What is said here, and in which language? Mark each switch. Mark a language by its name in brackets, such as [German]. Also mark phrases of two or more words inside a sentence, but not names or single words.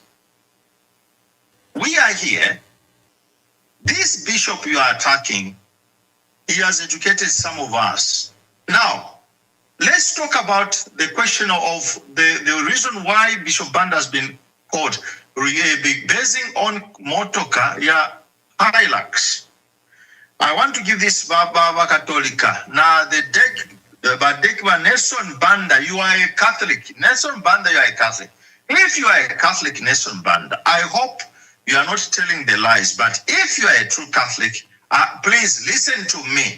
[English] We are here. This bishop you are attacking, he has educated some of us. Now, let's talk about the question of the reason why Bishop Banda has been called, basing on [Bemba] motoka ya [English] Hilux. I want to give this Baba Katolika. Now the deck, Badekwa Nelson Banda, you are a Catholic. Nelson Banda, you are a Catholic. If you are a Catholic, Nelson Banda, I hope you are not telling the lies. But if you are a true Catholic, please listen to me.